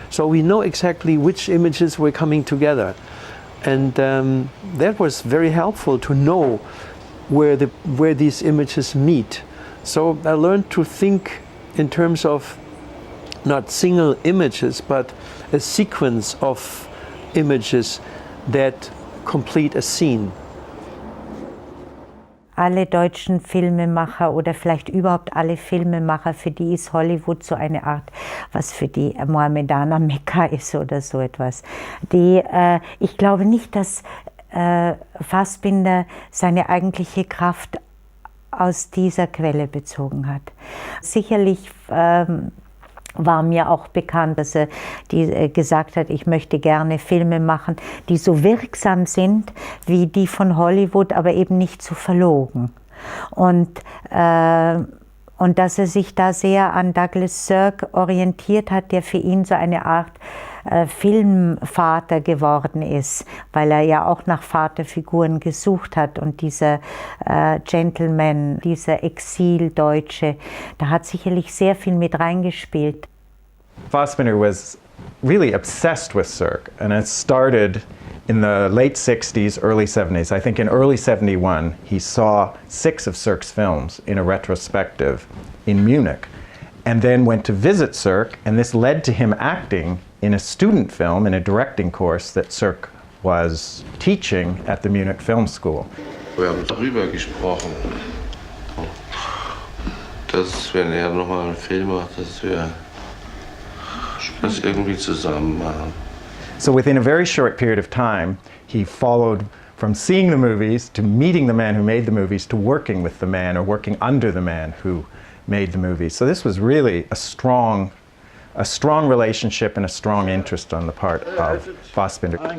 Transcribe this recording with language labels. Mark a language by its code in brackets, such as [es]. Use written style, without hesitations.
[en] So we know exactly which images were coming together. And that was very helpful to know where these images meet. So I learned to think in terms of not single images, but a sequence of images that complete a scene. [de] alle deutschen Filmemacher oder vielleicht überhaupt alle Filmemacher, für die ist Hollywood so eine Art, was für die Mohammedaner Mekka ist oder so etwas. Ich glaube nicht, dass Fassbinder seine eigentliche Kraft aus dieser Quelle bezogen hat. Sicherlich war mir auch bekannt, dass er gesagt hat, ich möchte gerne Filme machen, die so wirksam sind wie die von Hollywood, aber eben nicht so verlogen. Und dass er sich da sehr an Douglas Sirk orientiert hat, der für ihn so eine Art Filmvater geworden ist, weil er ja auch nach Vaterfiguren gesucht hat. Und dieser Gentleman, dieser Exildeutsche, da hat sicherlich sehr viel mit reingespielt. [en] Fassbinder was really obsessed with Sirk, and it started in the late 60s, early 70s. I think in early 71, he saw 6 of Sirk's films in a retrospective in Munich, and then went to visit Sirk, and this led to him acting in a student film, in a directing course that Sirk was teaching at the Munich Film School. [de] Wir haben darüber gesprochen, dass wenn er nochmal einen Film macht, dass wir das irgendwie zusammen machen. [en] So within a very short period of time, he followed from seeing the movies to meeting the man who made the movies to working with the man or working under the man who made the movies. So this was really a strong relationship and a strong interest on the part of Fassbinder.